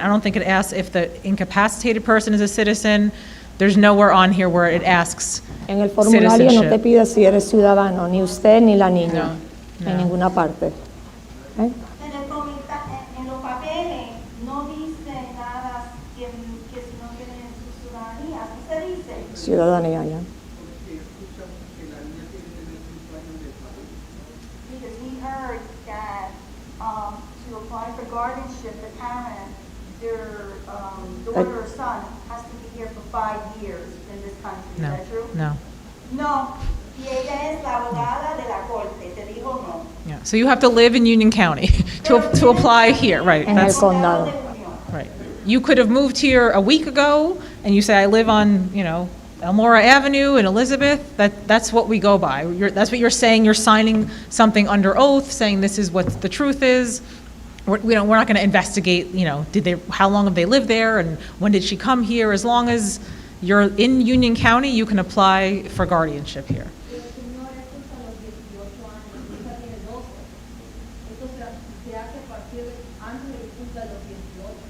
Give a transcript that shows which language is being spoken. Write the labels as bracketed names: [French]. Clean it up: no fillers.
[English] I don't think it asks if the incapacitated person is a citizen. There's nowhere on here where it asks [Spanish] En el formulario no te [English] citizenship. [Spanish] pide si eres ciudadano, ni usted ni la niña, No, en no. ninguna parte. ¿Eh? En los papeles no dice nada que si no tienen su ciudadanía. ¿Qué se dice? Ciudadanía ya. [English] Because we heard that to apply for guardianship, the parent, their daughter or son has to be here for 5 years in this country. No, Is that true? no. No. [Spanish] Y ella es la abogada de la corte. Te dijo no. [English] Yeah. So you have to live in Union County to apply here, right? [Spanish] En el [English] That's [Spanish] condado. [English] right. You could have moved here a week ago, and you say, I live on, Elmora Avenue in Elizabeth. That's what we go by. That's what you're saying. You're signing something under oath, saying this is what the truth is. We're not going to investigate, how long have they lived there, and when did she come here? As long as you're in Union County, you can apply for guardianship here. [Spanish] El señor es hasta los 18 años, mi hija tiene 12. Esto se hace a partir antes de que cumpla los 18.